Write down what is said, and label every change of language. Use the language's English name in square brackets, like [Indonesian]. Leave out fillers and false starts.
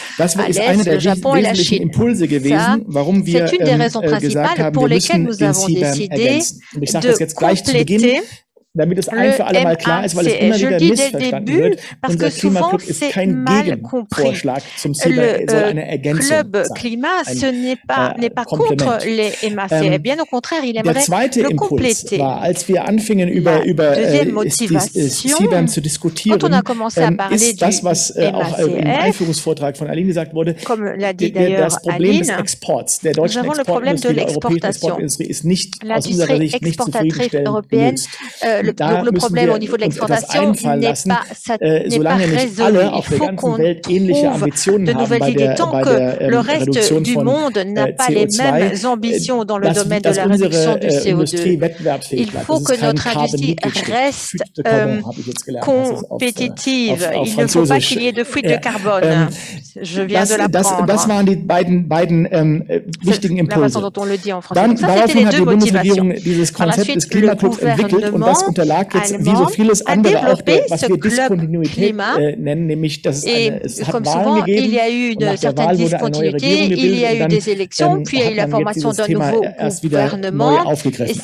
[German] Das ist einer der wesentlichen Impulse gewesen, warum wir gesagt haben, wir müssen den CBAM ergänzen. Und ich sage das jetzt gleich zu Beginn. damit es ein für alle Mal klar ist, weil es immer wieder missverstanden wird. Unser Klimaclub ist kein Gegenvorschlag zum CIBA, soll eine Ergänzung sein. [French] Climat, ce n'est pas contre les MACR. Bien au contraire, il aimerait le compléter. [German] War, als wir anfingen über CBAM zu diskutieren, ist das, was auch im Einführungsvortrag von Aline gesagt wurde, das Problem des Exports, der deutschen Exportindustrie, der europäischen Exportindustrie ist nicht aus unserer Sicht nicht zufriedenstellend gelöst. Da müssen wir uns etwas einfallen lassen, solange nicht alle auf der ganzen Welt ähnliche Ambitionen haben bei der Reduktion von CO2, dass unsere Industrie wettbewerbsfähig bleibt. [French] Il faut que notre industrie reste compétitive. Il ne faut pas qu'il y ait de fuite de carbone. Je viens de l'apprendre. [German] Das waren die beiden wichtigen Impulse. Daraufhin hat die Bundesregierung dieses Konzept des Klimaclubs entwickelt und das unterlag jetzt wie so vieles andere auch was wir Diskontinuität nennen, nämlich dass es hat Wahlen gegeben und nach der Wahl wurde eine neue Regierung gebildet und dann hat man jetzt dieses Thema erst wieder neu aufgegriffen.